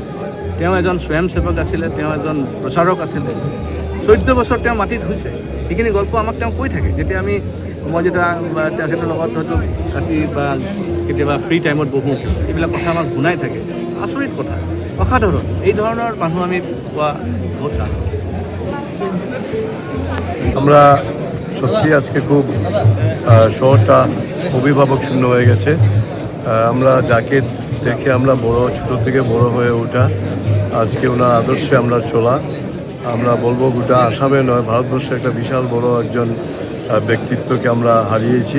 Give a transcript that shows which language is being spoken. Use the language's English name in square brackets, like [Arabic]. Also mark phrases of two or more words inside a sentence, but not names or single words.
[Assamese] তেওঁ এজন স্বয়ংসেৱক আছিলে, তেওঁ এজন প্ৰচাৰক আছিলে। 14 বছৰ তেওঁ মাটিত হৈছে। সেইখিনি গল্প আমাক তেওঁ কৈ থাকে। যেতিয়া মই যেতিয়া তেখেতৰ লগত হয়তো ৰাতি বা কেতিয়াবা [English] free time [Assamese] বহোঁ, এইবিলাক কথা আমাক শুনাই থাকে। আচৰিত কথা, অসাধাৰণ। এই ধৰণৰ মানুহ আমি পোৱা বহুত টান। [Bangla] আমরা সত্যি আজকে খুব শহরটা অভিভাবক শূন্য হয়ে গেছে। আমরা যাকে দেখে আমরা ছোটো থেকে বড় হয়ে ওঠা, আজকে ওনার আদর্শে আমরা চলা। আমরা বলবো গোটা আসামে নয়, ভারতবর্ষে একটা বিশাল বড় একজন ব্যক্তিত্বকে আমরা হারিয়েছি।